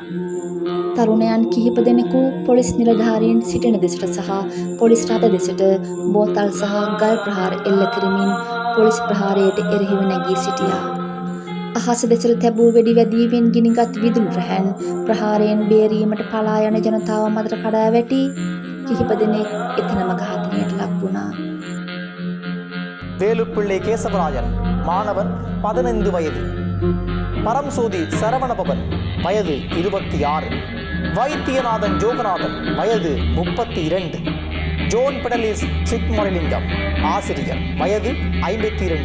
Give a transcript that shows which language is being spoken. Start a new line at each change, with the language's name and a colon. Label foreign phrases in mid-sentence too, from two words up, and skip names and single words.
Sinhala: තරුණයන් කිහිප දෙනෙකු පොලිස් නිලධාරීන් සිටින දෙසට සහ පොලිස් රථ දෙසට බෝතල් සහ ගල් ප්‍රහාර එල්ල කරමින් පොලිස් ප්‍රහාරයට එරෙහිව නැගී සිටියා. අහස දෙසට තැබූ වෙඩි වැදීමෙන් ගිනිගත් විදුලි රැහැන් ප්‍රහාරයෙන් බේරීමට පලා යන ජනතාව මතට කඩා වැටි කිහිප දෙනෙක් එතනම ඝාතනයට ලක් වුණා.
Tamil: வேலுப்பிள்ளை கேசவராஜன் மாணவன் 15 வயது. பரம்சோதி சரவணபவன் வயது 26. வைத்தியநாதன் ஜோகநாதன் வயது 32. ஜோன் பெடலிஸ் சிக்மொழிலிங்கம் ஆசிரியர் வயது 52.